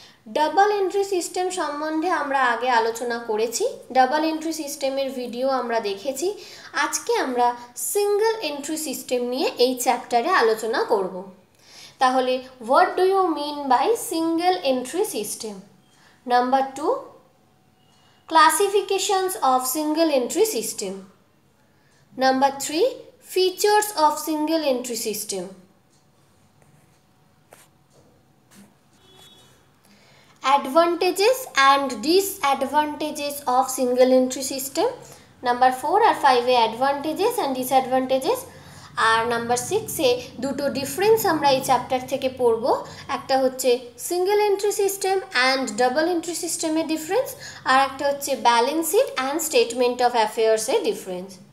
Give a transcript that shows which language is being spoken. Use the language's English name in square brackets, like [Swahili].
[Bangla] Double entry system সম্বন্ধে আমরা আগে আলোচনা করেছি, ডাবল এন্ট্রি সিস্টেমের ভিডিও আমরা দেখেছি। আজকে আমরা সিঙ্গেল এন্ট্রি সিস্টেম নিয়ে এই চ্যাপ্টারে আলোচনা করব। [English] তাহলে what do you mean by single entry system? Number 2, classifications of single entry system. Number 3, features of single entry system. Advantages and disadvantages of single entry system. [Bangla] Number 4 আর 5 A [English] advantages and disadvantages, [Bangla] আর number 6 এ দুটো difference আমরা এই chapter থেকে পড়ব। একটা হচ্ছে single entry system and double entry সিস্টেমের difference, আর একটা হচ্ছে balance sheet and statement of অ্যাফেয়ার্সের difference.